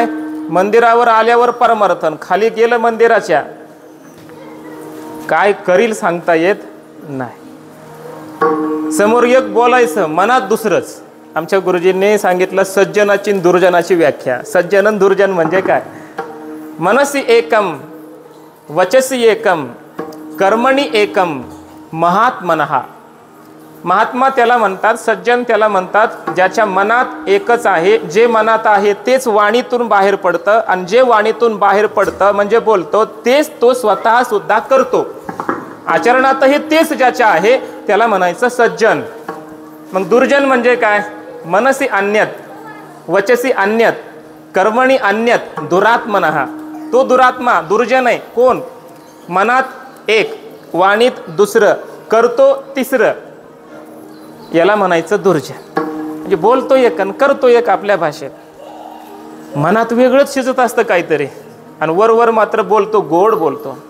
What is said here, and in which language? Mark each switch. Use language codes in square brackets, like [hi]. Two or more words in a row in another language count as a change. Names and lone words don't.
[mr] मंदिरावर आल्यावर परमार्थन, खाली गेलं मंदिराच्या काय करील सांगता येत नाही. समोर एक बोलायचं, मनात दुसरंच. आमच्या गुरुजींनी सांगितलं सज्जनाची दुर्जनाची व्याख्या. सज्जन दुर्जन म्हणजे काय? [sa] मनसी एकम, वचसी एकम, कर्मणी एकम, महात्मनहा. [mr] महात्मा त्याला म्हणतात, सज्जन त्याला म्हणतात ज्याच्या मनात एकच आहे, जे मनात आहे तेच वाणीतून बाहेर पडतं, आणि जे वाणीतून बाहेर पडतं म्हणजे बोलतो तेच तो स्वतः सुद्धा करतो. आचरणातही तेच ज्याच्या आहे त्याला म्हणायचं सज्जन. मग दुर्जन म्हणजे काय? [sa] मनसी अन्यत, वचसी अन्यत, कर्मणी अन्यत, दुरात्मनः. [mr] तो दुरात्मा दुर्जन आहे. कोण? मनात एक, वाणीत दुसरं, करतो तिसरं, याला म्हणायचं दुर्जन. म्हणजे बोलतो एक आणि करतो एक. आपल्या भाषेत मनात वेगळंच शिजत असतं काहीतरी, आणि वरवर मात्र बोलतो, गोड बोलतो.